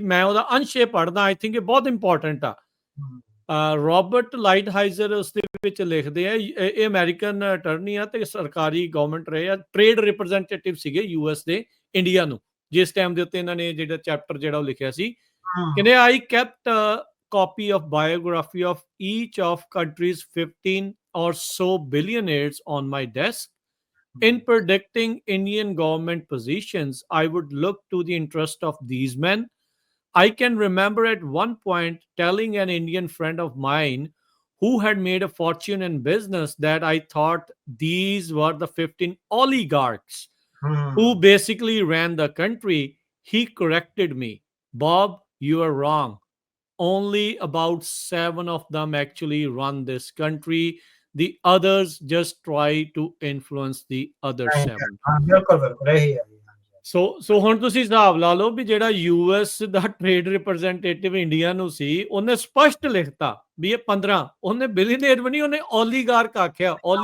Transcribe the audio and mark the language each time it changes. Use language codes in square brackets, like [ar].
[pa] ਮੈਂ ਉਹਦਾ ਅੰਸ਼ ਪੜ੍ਹਦਾ, [en] I think [pa] ਇਹ ਬਹੁਤ ਇੰਪੋਰਟੈਂਟ ਆ। ਰੋਬਰਟ ਲਾਈਟਹਾਈਜ਼ਰ ਉਸ ਦੇ ਵਿੱਚ ਲਿਖਦੇ ਆ, ਇਹ ਅਮਰੀਕਨ ਅਟਰਨੀ ਆ ਤੇ ਸਰਕਾਰੀ ਗਵਰਨਮੈਂਟ ਰਹੇ ਆ, ਟ੍ਰੇਡ ਰਿਪਰੈਜ਼ੈਂਟੇਟਿਵ ਸੀਗੇ US ਦੇ ਇੰਡੀਆ ਨੂੰ, ਜਿਸ ਟਾਈਮ ਦੇ ਉੱਤੇ ਇਹਨਾਂ ਨੇ ਜਿਹੜਾ ਚੈਪਟਰ ਜਿਹੜਾ ਉਹ ਲਿਖਿਆ ਸੀ। ਕਹਿੰਦੇ [en] I kept copy of biography of each of country's 15 or so billionaires on my desk. In predicting Indian government positions, I would look to the interest of these men. I can remember at one point telling an Indian friend of mine who had made a fortune in business that I thought these were the 15 oligarchs who basically ran the country. He corrected me. Bob, you are wrong. Only about 7 of them actually run this country. The others just try to influence the other 7. [pa] ਬਿਲਕੁਲ ਬਿਲਕੁਲ ਇਹੀ ਹੈ। ਸੋ ਹੁਣ ਤੁਸੀਂ ਹਿਸਾਬ ਲਾ ਲਓ ਵੀ ਜਿਹੜਾ US ਦਾ ਟ੍ਰੇਡ ਰਿਪਰੈਜ਼ੈਂਟੇਟਿਵ ਇੰਡੀਆ ਨੂੰ ਸੀ, ਉਹਨੇ ਸਪਸ਼ਟ ਲਿਖਤਾ ਵੀ ਇਹ 15, ਉਹਨੇ ਬਿਲੀਅਨੇਅਰ ਵੀ ਨਹੀਂ, ਉਹਨੇ ਓਲੀਗਾਰਕ ਆਖਿਆ।